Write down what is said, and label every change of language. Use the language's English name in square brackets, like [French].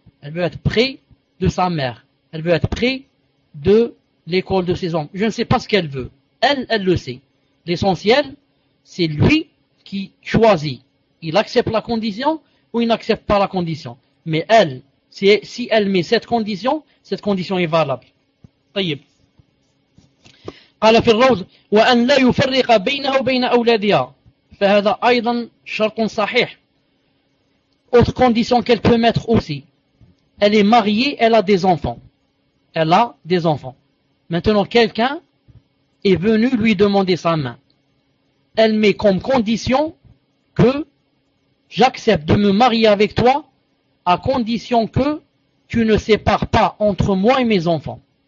[French] Elle veut être près de sa mère. Elle veut être près de l'école de ses hommes. Je ne sais pas ce qu'elle veut. Elle le sait. L'essentiel, c'est lui qui choisit. Il accepte la condition ou il n'accepte pas la condition. Mais elle, c'est, si elle met cette condition est valable. [Arabic] طيب. قال في الروض وأن لا يفرق بينه وبين أولادها فهذا أيضا شرط صحيح. [French] Autre condition qu'elle peut mettre aussi. Elle est mariée, elle a des enfants. Elle a des enfants. Maintenant, quelqu'un est venu lui demander sa main. Elle met comme condition que j'accepte de me marier avec toi à condition que tu ne sépares pas entre moi et mes enfants.